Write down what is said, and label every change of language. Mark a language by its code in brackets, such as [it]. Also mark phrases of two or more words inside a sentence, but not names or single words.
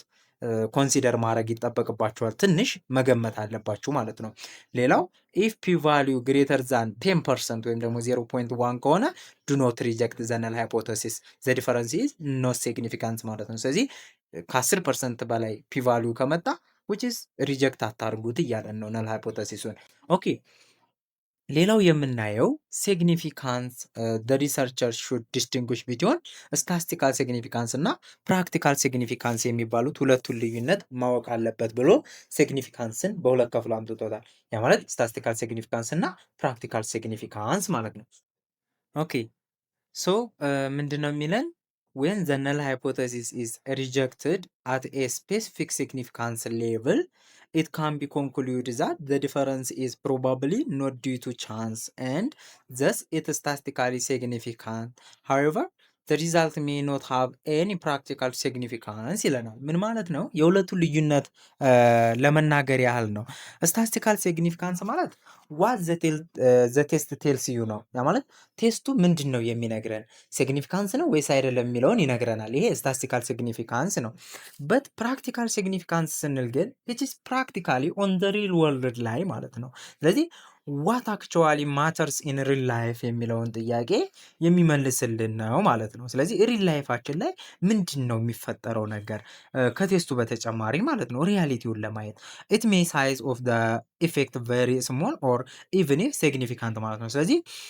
[am] ኮንሲደር ማድረግ ይጠበቅባችኋል። ትንሽ መገመት አለባችሁ ማለት ነው። ሌላው [en] if p value greater than [am] 10% ወይም ደግሞ 0.1 ከሆነ ዱ [en] not reject the null hypothesis the difference is not significant [am] ማለት ነው። ስለዚህ ከ10% በላይ [en] p value [am] ከመጣ [en] which is [am] ሪጀክት አታርጉት እያለን ነው ነል ሃይፖቴሲሱን። ኦኬ ሌላው የምናየው ሲግኒፊካንስ [en] the researcher should distinguish between statistical significance [am] እና [en] practical significance [am] የሚባሉት ሁለቱን ልዩነት ማወቅ አለበት ብሎ ሲግኒፊካንስን በሁለት ከፍሎ አምጥቶታል። ያ ማለት [en] statistical significance [am] እና [en] practical significance [am] ማለት ነው። [en] okay so [am] ምንድነው የሚለን? [en] when the null hypothesis is rejected at a specific significance level, it can be concluded that the difference is probably not due to chance and thus it is statistically significant. However, the result may not have any practical significance [am] ይለናል። ምን ማለት ነው? የሁለቱ ልዩነት ለመናገር ያህል ነው። [en] statistical significance [am] ማለት [en] what the test tells you [am] ነው። ያ ማለት ቴስቱ ምንድን ነው የሚነግረን፣ ሲግኒፊካንስ ነው ወይስ አይደለም የሚለውን ይነግረናል። ይሄ [en] statistical significance [am] ነው። [en] but practical significance [am] ስንል ግን [en] which is practically on the real world [am] ላይ ማለት ነው። ስለዚህ [en] what actually matters in real life [am] የሚለውን ጥያቄ የሚመልስልን ነው ማለት ነው። ስለዚህ ሪል ላይፋችን ላይ ምንድን ነው የሚፈጠረው ነገር ከቴስቱ በተጨማሪ ማለት ነው፣ ሪያሊቲውን ለማየት [en] it may size of the effect very small or even if significant [am] ማለት ነው። ስለዚህ